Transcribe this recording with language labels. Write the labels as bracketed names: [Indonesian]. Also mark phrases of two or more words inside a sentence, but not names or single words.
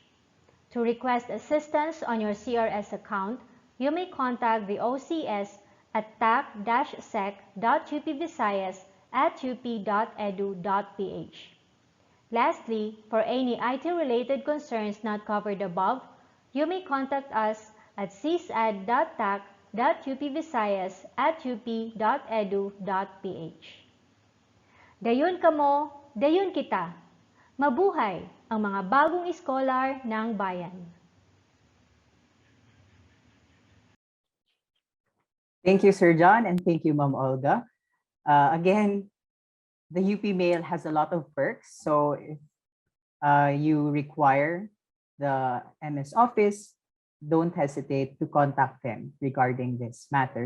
[English] To request assistance on your CRS account, you may contact the OCS at tac-sec.upvisayas@up.edu.ph. Lastly, for any IT-related concerns not covered above, you may contact us at sisad.tac.upvisayas@up.edu.ph. [Hiligaynon] Dayon kamo, dayon kita. [Filipino] Mabuhay ang mga bagong iskolar ng bayan. [English] Thank you, Sir John, and thank you, Ma'am Olga. Again, the UP Mail has a lot of perks. So if you require the MS office, don't hesitate to contact them regarding this matter.